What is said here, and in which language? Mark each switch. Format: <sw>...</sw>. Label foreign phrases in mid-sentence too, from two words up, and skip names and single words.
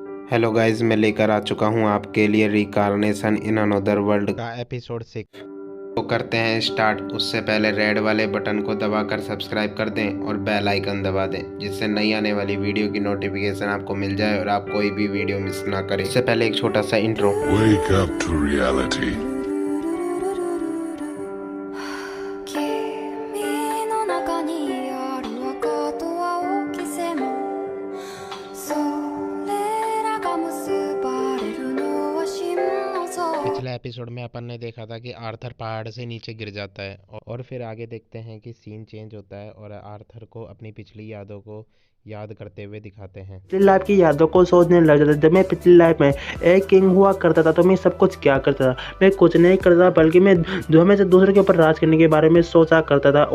<en>hello guys,</en> <hi>मैं लेकर आ चुका हूँ आपके लिए रिकारनेशन इन अनदर वर्ल्ड का एपिसोड 6। तो करते हैं स्टार्ट। उससे पहले रेड वाले बटन को दबाकर सब्सक्राइब कर दें और</hi> <en>bell icon</en> <hi>दबा दें, जिससे नई आने वाली वीडियो की नोटिफिकेशन आपको मिल जाए और आप कोई भी वीडियो मिस ना करें। इससे पहले एक छोटा सा इंट्रो।</hi> <en>Wake up to reality.</en> <ja>君の中にある赤と青き線それらが結ばれるのは真の像</ja> <hi>पिछले एपिसोड में अपन ने देखा था कि आर्थर पहाड़ से नीचे गिर जाता है और फिर आगे देखते हैं कि सीन चेंज होता है और आर्थर को अपनी पिछली यादों को याद करते हुए दिखाते हैं। पिछली लाइफ की यादों को सोचने लग जाता था। जब मैं पिछली लाइफ में एक किंग हुआ करता था तो मैं सब कुछ क्या करता था, मैं कुछ नहीं करता बल्कि मैं जो हमेशा दूसरे के ऊपर राज करने के बारे में सोचा करता था।</hi>